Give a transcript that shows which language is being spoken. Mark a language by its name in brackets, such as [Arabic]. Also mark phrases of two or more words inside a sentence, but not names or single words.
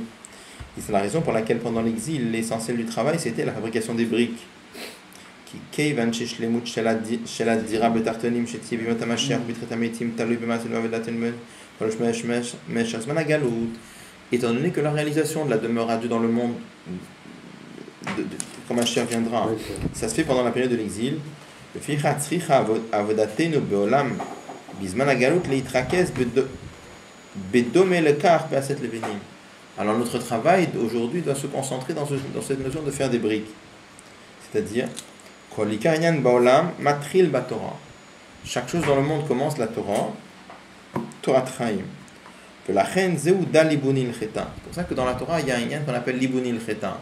[French] C'est la raison pour laquelle pendant l'exil l'essentiel du travail c'était la fabrication des briques. [Hebrew] כי כיוון ששלמות של הדירה בתחתונים שתהיה בימות המשיח ובתחילת המתים תלוי במעשה ועבודת אלמד כל משך זמן הגלות, [French] étant donné que la réalisation de la demeure à Dieu dans le monde quand Mashiach viendra, ça se fait pendant la période de l'exil. [Hebrew] לפיכך צריכה עבודתנו בעולם בזמן הגלות להתרכז בדומה לכך בעשיית לבנים. [French] Alors notre travail aujourd'hui doit se concentrer dans cette notion de faire des briques. C'est-à-dire, chaque chose dans le monde commence la Torah, Torah Traim. C'est pour ça que dans la Torah, il y a un lien qu'on appelle Libunil Cheta.